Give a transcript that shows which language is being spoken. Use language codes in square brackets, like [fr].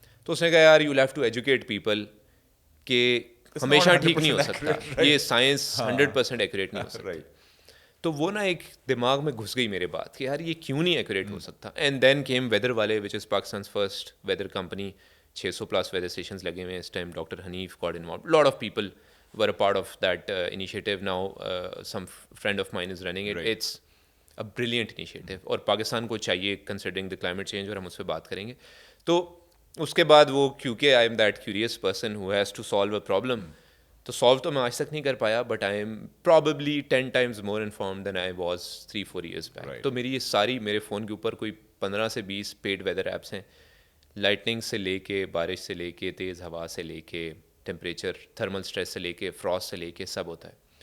[ur] تو اس نے کہا یار [en] you have to educate people [ur] کہ ہمیشہ ٹھیک نہیں ہو سکتا, یہ سائنس 100% ایکوریٹ نہیں ہو سکتا. تو وہ نا ایک دماغ میں گھس گئی میرے بات کہ یار یہ کیوں نہیں ایکوریٹ ہو سکتا. [en] and then came weather والے which is Pakistan's first weather company, 600+ weather stations [ur] لگے ہوئے ہیں [en] اس time. Doctor Hanif got involved, lot of people were a part of that initiative. Now some friend of mine is running it. It's a brilliant initiative, [ur] اور پاکستان کو چاہیے [en] considering the climate change, [ur] اور ہم اس پہ بات کریں گے. تو اس کے بعد وہ کیونکہ [en] I am that curious person who has to solve a problem, [ur] تو solve تو میں آج تک نہیں کر پایا, [en] but I am probably 10 times more informed than I was 3-4 years back. [ur] تو میری یہ ساری میرے فون کے اوپر کوئی 15 سے 20 پیڈ ویدر ایپس ہیں, لائٹننگ سے لے کے, بارش سے لے کے, تیز ہوا سے لے کے, ٹیمپریچر تھرمل اسٹریس سے لے کے, فراسٹ سے لے کے, سب ہوتا ہے.